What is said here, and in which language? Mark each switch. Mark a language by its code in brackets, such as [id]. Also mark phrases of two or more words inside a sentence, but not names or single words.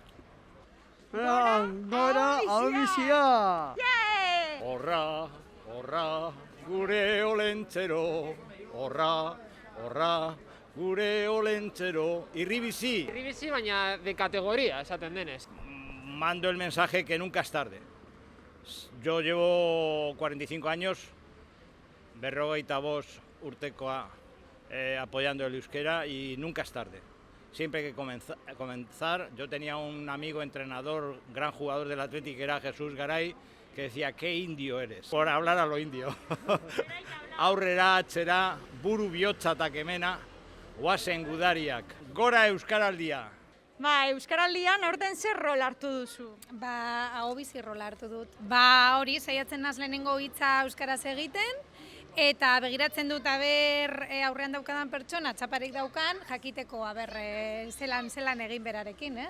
[eu] Gora hau bizia. Yeee! Horra, horra, gure olentzero, horra, horra, gure olentzero, irribizi. Irribizi, baina [es] de kategoria, [eu] esaten denez. [es] Mando el mensaje que nunca es tarde. Yo llevo 45 años, 45 urtekoa apoyando el euskera y nunca es tarde. Siempre hay que comenzar. Yo tenía un amigo entrenador, gran jugador del Athletic, que era Jesús Garay, que decía, qué indio eres, por hablar a lo indio. [eu] Aurrera, atzera, buru bihotza eta kemena, oazen gudariak. Gora Euskaraldia! Euskaraldian aurten zer rol hartu duzu? Hau bizi rola hartu dut. Hori, saiatzen naz lehenengo hitza euskaraz egiten, eta begiratzen dut aurrean daukadan pertsona, txaparik daukan, jakiteko zelan egin berarekin, ez?